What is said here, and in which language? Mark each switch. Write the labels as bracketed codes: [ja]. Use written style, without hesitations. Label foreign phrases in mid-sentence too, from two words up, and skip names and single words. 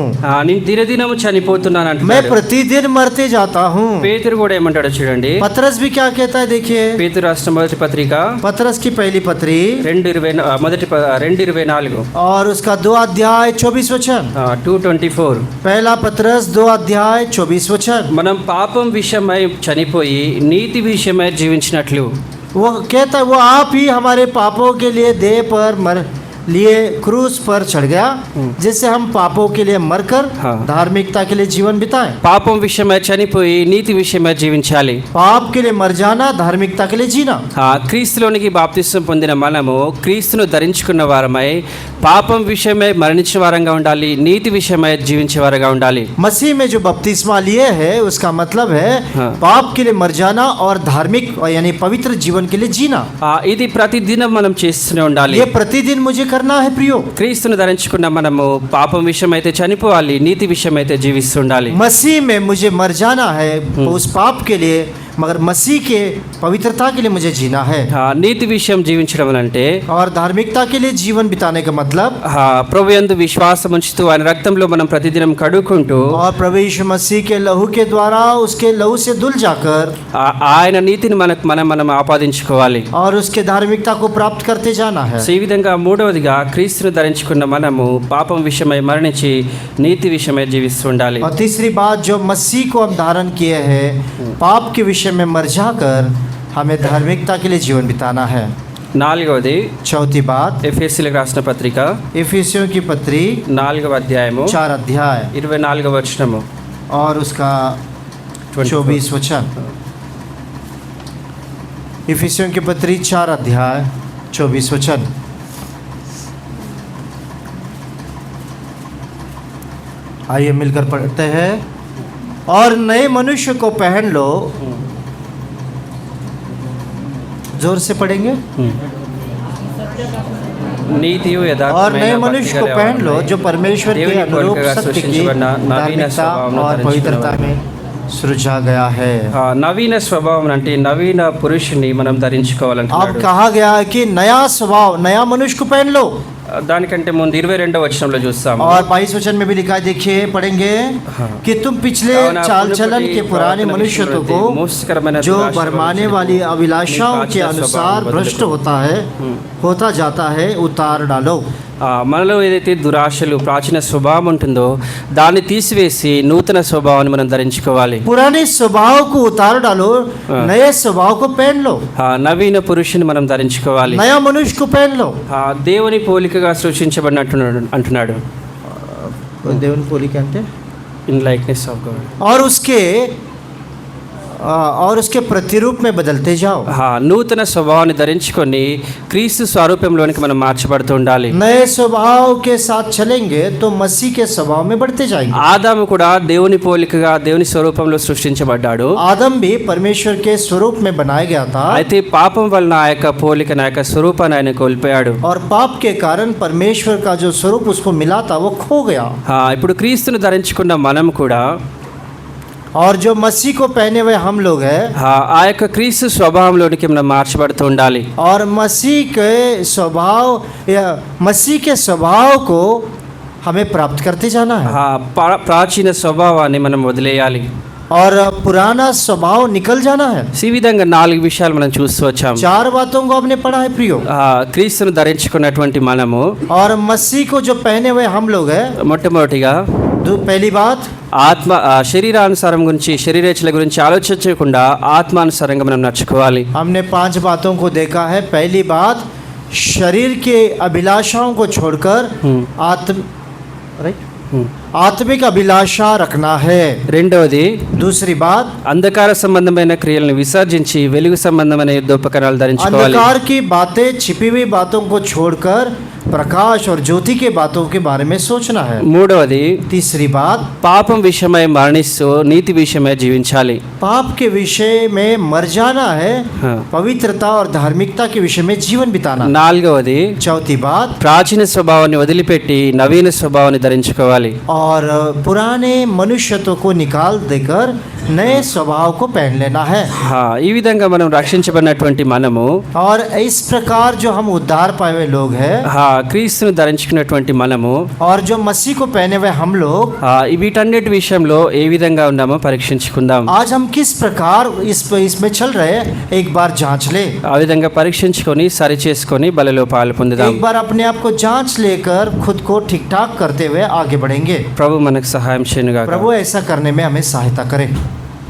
[te] నేను దినదినము చనిపోతున్నాను [hi] मैं [te] అంటున్నాడు. [hi] प्रतिदिन मरते जाता हूँ. [te] పేతురు కూడా ఏమంటాడో చూడండి. [hi] पतरस भी क्या कहता है देखिए. [te] పేతురు రాసిన మొదటి పత్రిక [hi] पतरस की पहली पत्री 2:24. और उसका 2 अध्याय 24 वचन. 2:24. पहला पतरस 2 अध्याय 24 वचन. [te] మనం పాపం విషయమై చనిపోయి నీతి విషయమై జీవించినట్లు [hi] वो कहता है वो आप ही हमारे पापों के लिए देह पर मर लिए क्रूस पर चढ़ गया, जिससे हम पापों के लिए मरकर हाँ। धार्मिकता के लिए जीवन बिताएं. [te] పాపం విషయమై చనిపోయి నీతి విషయమై జీవించాలి. [hi] पाप के लिए मर जाना, धार्मिकता के लिए जीना. [te] క్రీస్తులోనికి బాప్తిసం పొందిన మనము క్రీస్తును ధరించుకున్న వారమై పాపం విషయమై మరణించిన వారంగా ఉండాలి, నీతి విషయమై జీవించే వారుగా ఉండాలి. [hi] मसीह में जो बपतिस्मा लिए है उसका मतलब है हाँ। पाप के लिए मर जाना और धार्मिक यानी पवित्र जीवन के लिए जीना. [te] ఇది ప్రతి దినం మనం చేస్తూనే ఉండాలి. [hi] ये प्रतिदिन मुझे करना है प्रियो. [te] క్రీస్తును ధరించుకున్న మనము పాపం విషయమైతే చనిపోవాలి, నీతి విషయమైతే జీవిస్తుండాలి. [hi] मसीह में मुझे मर जाना है उस पाप के लिए, मगर मसीह के पवित्रता के लिए मुझे जीना है. [te] నీతి విషయం జీవించడం అంటే [hi] और धार्मिकता के लिए जीवन बिताने का मतलब [te] ప్రభు యందు విశ్వాసం ఉంచుతూ ఆయన రక్తంలో మనం ప్రతిదినం కడుక్కుంటూ [hi] और प्रभु यीशु मसीह के लहू के द्वारा उसके लहू से धुल जाकर [te] ఆయన నీతిని మనం ఆపాదించుకోవాలి [hi] और उसके धार्मिकता को प्राप्त करते जाना है. [te] ఈ విధంగా మూడవదిగా క్రీస్తును ధరించుకున్న మనము పాపం విషయమై మరణించి నీతి విషయమై జీవిస్తుండాలి. [hi] और तीसरी बात, जो मसीह को हम धारण किए हैं, पाप के विषय में मर जाकर हमें धार्मिकता के लिए जीवन बिताना है. [te] నాలుగవది [hi] चौथी बात, [te] ఎఫెసీయులకు రాసిన పత్రిక [hi] इफिसियों की पत्री [te] 4వ అధ్యాయము [hi] 4 अध्याय [te] 24వ వచనము [hi] और उसका 24 वचन. इफिसियों की पत्री 4 अध्याय 24 वचन. आइए मिलकर पढ़ते हैं. और नए मनुष्य को पहन लो. जोर से पढ़ेंगे. [te] నీతియు [hi] और [te] యథార్థమైన [hi] नए [te] భక్తి [hi] मनुष्य को [te] గలవాడు. [hi] पहन लो जो परमेश्वर के [te] దేవుని [hi] अनुरूप [te] పోలికగా [hi] सत्य की [te] సృష్టించబడిన నవీన [hi] धार्मिकता [te] స్వభావమును [hi] और पवित्रता [te] ధరించుకున్నవాడు. [hi] में सृजा गया है. [te] నవీన స్వభావం అంటే నవీన పురుషుని మనం [hi] अब [te] ధరించుకోవాలంటున్నాడు. [hi] कहा गया है कि नया स्वभाव, नया मनुष्य को पहन लो. [te] దానికంటే ముందు 22వ వచనంలో చూస్తాము. [hi] और 22 वचन में भी लिखा है, देखिए पढ़ेंगे कि तुम पिछले [te] కావున [hi] चाल [te] పునః [hi] चलन [te] పుట్టి [hi] के पुराने [te] ప్రవర్తన [hi] मनुष्यत्व [te] విషయములో [hi] को [te] మోసకరమైన [hi] जो [te] దురాశ [hi] भरमाने [te] వలన [hi] वाली अभिलाषाओं के निपात अनुसार स्वभाव भ्रष्ट बदलो. होता जाता है, उतार डालो. [te] మనలో ఏదైతే దురాశలు ప్రాచీన స్వభావం ఉంటుందో దాన్ని తీసివేసి నూతన స్వభావాన్ని మనం ధరించుకోవాలి. [hi] पुराने स्वभाव को उतार डालो, नए स्वभाव को पहन लो. [te] నవీన పురుషుని మనం ధరించుకోవాలి. [hi] नया मनुष्य को पहन लो. [te] దేవుని పోలికగా సృష్టించబడినట్టు అంటున్నాడు. దేవుని పోలిక అంటే [en] in likeness of God. [hi] और उसके प्रतिरूप में बदलते जाओ. [te] నూతన స్వభావాన్ని ధరించుకొని క్రీస్తు స్వరూపంలోనికి మనం మార్చబడుతూ ఉండాలి. [hi] नए स्वभाव के साथ चलेंगे तो मसीह के स्वभाव में बढ़ते जाएंगे. [te] ఆదాము కూడా దేవుని పోలికగా దేవుని స్వరూపంలో సృష్టించబడ్డాడు. [hi] आदम भी परमेश्वर के स्वरूप में बनाया गया था, [te] అయితే పాపం వలన ఆ యొక్క పోలికను ఆ యొక్క స్వరూపాన్ని ఆయన కోల్పోయాడు. [hi] और पाप के कारण परमेश्वर का जो स्वरूप उसको मिला था वो खो गया. [te] ఇప్పుడు క్రీస్తును ధరించుకున్న మనం కూడా [hi] और जो मसीह को पहने हुए हम लोग हैं, [te] ఆ యొక్క క్రీస్తు స్వభావంలోనికి మనం మార్చబడుతూ ఉండాలి. [hi] और मसीह के स्वभाव को हमें प्राप्त करते जाना है. [te] ప్రాచీన స్వభావాన్ని మనం వదిలేయాలి. [hi] और पुराना स्वभाव निकल जाना है. [te] ఈ విధంగా 4 విషయాలు మనం చూస్తూ వచ్చాము. [hi] 4 बातों को हमने पढ़ा है प्रियो. [te] క్రీస్తును ధరించుకున్నటువంటి మనము [hi] और मसीह को जो पहने हुए हम लोग हैं, [te] మొట్టమొదటిగా [hi] पहली बात, [te] ఆత్మ శరీరానుసారం గురించి శరీరేచ్ఛల గురించి ఆలోచించకుండా ఆత్మానుసారంగా మనం నడుచుకోవాలి. [hi] हमने 5 बातों को देखा है. पहली बात, शरीर के अभिलाषाओं को छोड़कर आत्म राइट आत्मिक अभिलाषा रखना है। [te] రెండవది [hi] दूसरी बात, [te] అంధకార సంబంధమైన క్రియలను విసర్జించి వెలుగు సంబంధమైన యుద్ధోపకరణాలు ధరించుకోవాలి. [hi] अंधकार की बातें, छिपी हुई बातों को छोड़कर प्रकाश और ज्योति के बातों के बारे में सोचना है। [te] మూడవది [hi] तीसरी बात, [te] పాపం విషయమై మరణిస్తూ నీతి విషయమై జీవించాలి. [hi] पाप के विषय में मर जाना है, हाँ. पवित्रता और धार्मिकता के विषय में जीवन बिताना। [te] నాలుగవది [hi] चौथी बात, [te] ప్రాచీన స్వభావాన్ని వదిలిపెట్టి నవీన స్వభావాన్ని ధరించుకోవాలి. [hi] और पुराने मनुष्यत्व को निकाल देकर नए स्वभाव को पहन लेना है। [te] ఈ విధంగా మనం రక్షించబడినటువంటి మనము [hi] और इस प्रकार जो हम उद्धार पाए हुए लोग हैं [te] క్రీస్తును ధరించుకున్నటువంటి మనము [hi] और जो मसीह को पहने हुए हम लोग, [te] వీటన్నిటి విషయంలో ఏ విధంగా ఉన్నామో పరీక్షించుకుందాం. [hi] आज हम किस प्रकार इसमें चल रहे हैं, एक बार जांच ले। [te] ఆ విధంగా పరీక్షించుకొని సరి చేసుకొని బలిలో పాలు పొందుదాం. [hi] एक बार अपने आप को जांच लेकर खुद को ठीक ठाक करते हुए आगे बढ़ेंगे। [te] ప్రభు మనకు సహాయం చేయనుగాక. [hi] प्रभु ऐसा करने में हमें सहायता करे।